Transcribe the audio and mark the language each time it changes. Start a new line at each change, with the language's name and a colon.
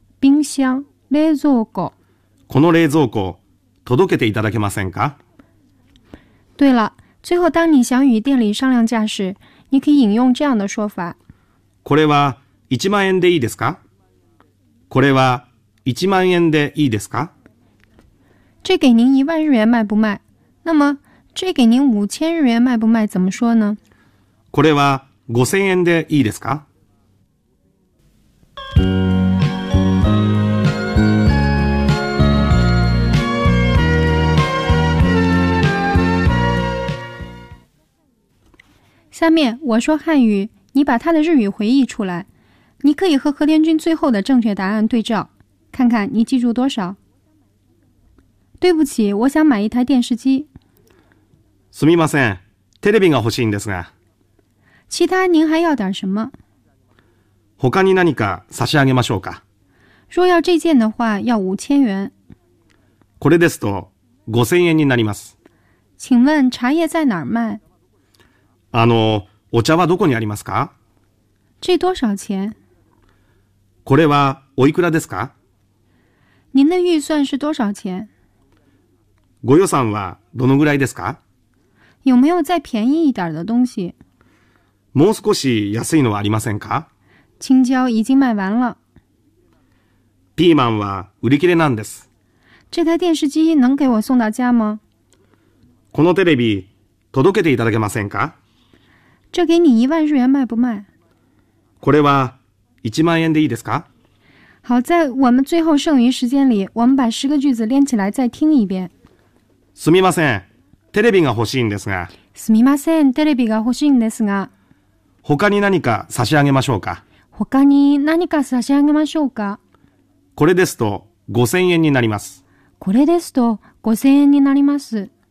Chinese: 冰箱
Japanese: 冷蔵庫。この冷蔵庫届けていただけませんか？
Chinese: 对了。最后，当你想与店里商量价时，你可以引用这样的说法：“
Japanese: これは1万円でいいですか？” これは1万円でいいですか？
Chinese: 这给您1万日元卖不卖？那么，这给您5000日元卖不卖？怎么说呢？
Japanese: これは5000円でいいですか？
Chinese: 下面我说汉语，你把他的日语回忆出来。你可以和和田君最后的正确答案对照，看看你记住多少。对不起，我想买一台电视机。
Japanese: すみません、テレビが欲しいんですが。
Chinese: 其他您还要点什么？
Japanese: 他に何か差し上げましょうか。
Chinese: 若要这件的话，要5000元。
Japanese: これですと5000円になります。
Chinese: 请问茶叶在哪儿卖？
Japanese: あのお茶はどこにありますか？
Chinese: 这多少钱？
Japanese: これはおいくらですか？
Chinese: 您的预算是多少钱？
Japanese: ご予算はどのぐらいですか？
Chinese: 有没有再便宜一点的东西？
Japanese: もう少し安いのはありませんか？
Chinese: 青椒已经卖完了。
Japanese: ピーマンは売り切れなんです。
Chinese: 这台电视机能给我送到家吗？
Japanese: このテレビ届けていただけませんか？
Chinese: 这给你1万日元卖不卖？
Japanese: これは1万円でいいですか？
Chinese: 好，在我们最后剩余时间里，我们把十个句子连起来再听一遍。
Japanese: すみません、テレビが欲しいんですが。すみません、テレビが欲しいんですが。他に何か差し上げましょうか？他に何か差し上げましょうか？これですと5000円になります。これですと5000円になります。